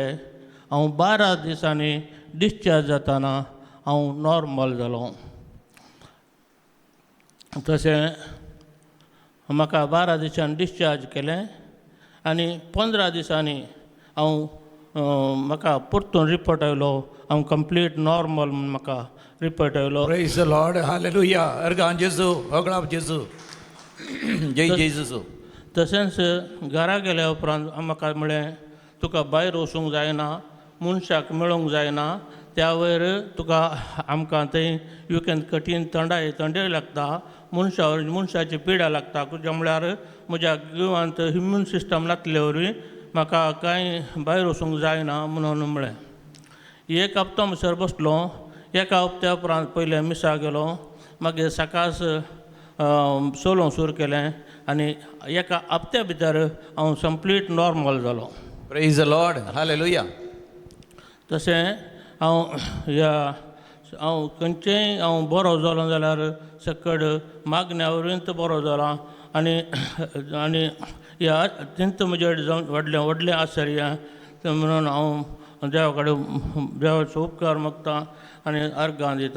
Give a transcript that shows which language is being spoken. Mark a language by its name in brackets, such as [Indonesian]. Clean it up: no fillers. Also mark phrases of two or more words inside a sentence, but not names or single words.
[Konkani] हांव 12 दिसांनी डिस्चार्ज जाताना हांव नॉर्मल जालो. तशें म्हाका 12 दिसांनी डिस्चार्ज केलें आनी 15 दिसांनी म्हाका परतून रिपोर्ट आयलो हांव [English] complete normal [Konkani] म्हणून म्हाका रिपोर्ट आयलो. [English] Praise the Lord. [Konkani] Hallelujah. अर्गां जेसू, होगला जेसू. जय जेसू. तशेंच घरा गेल्या उपरांत म्हाका म्हळें तुका भायर वचूंक जायना, मनशाक मेळोंक जायना. त्या वयर तुका आमकां थंय युकेंत कठीण थंडाय लागता, मनशाची पिडा लागता. तुज्या म्हळ्यार म्हज्या जिवांत [English] immune system [Konkani] नासले वरवीं म्हाका कांय भायर वचूंक जायना म्हणून म्हळें. 1 हप्तो म्हणसर बसलो. 1 हप्त्या उपरांत पयलें मिसा गेलो. मागीर सकाळच चलोवंक सुरू केलें आनी 1 हप्त्या भितर हांव [English] complete normal [Konkani] जालो. [English] Praise the Lord. Hallelujah. [Konkani] तशें हांव खंयचेय बरो जालो जाल्यार सकड मागण्या वरवींच बरो जाला आनी ह्या तिंत म्हजे जावन व्हडले आश्चर्य म्हणून हांव देवा कडेन देवाचो उपकार मागता आनी अर्गां दिता.